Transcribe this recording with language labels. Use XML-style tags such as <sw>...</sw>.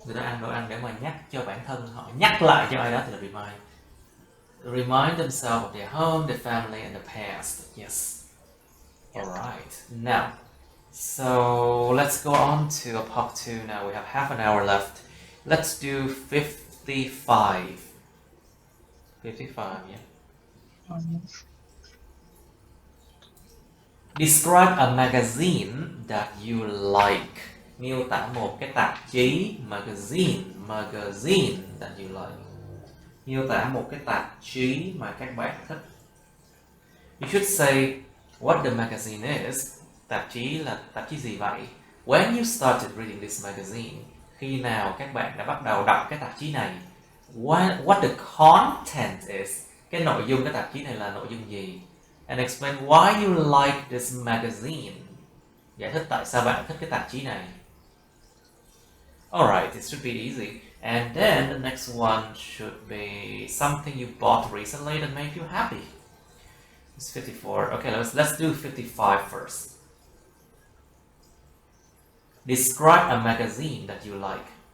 <vi>Người ta ăn đồ ăn để mà nhắc cho bản thân họ, nhắc lại cho ai đó thì là remind.</vi> <en>Remind themselves of their home, their family, and the past. Yes. Alright. Now, so let's go on to part 2 now. We have half an hour left. Let's do 55. 55, yeah. Describe a magazine that you like.</en> <vi>Miêu tả một cái tạp chí,</vi> <en>magazine that you like.</en> <vi>Miêu tả một cái tạp chí mà các bạn thích.</vi> <en>You should say what the magazine is.</en> <vi>Tạp chí là tạp chí gì vậy?</vi> <en>When you started reading this magazine.</en> <vi>Khi nào các bạn đã bắt đầu đọc cái tạp chí này?</vi> <en>What the content is.</en> <vi>Cái nội dung cái tạp chí này là nội dung gì?</vi> <en>And explain why you like this magazine.</en> <vi>Giải thích tại sao bạn thích cái tạp chí này.</vi> <en>Alright, it should be easy. And then the next one should be something you bought recently that made you happy. It's 54. Okay, let's do 55 first. Describe a magazine that you like.</en>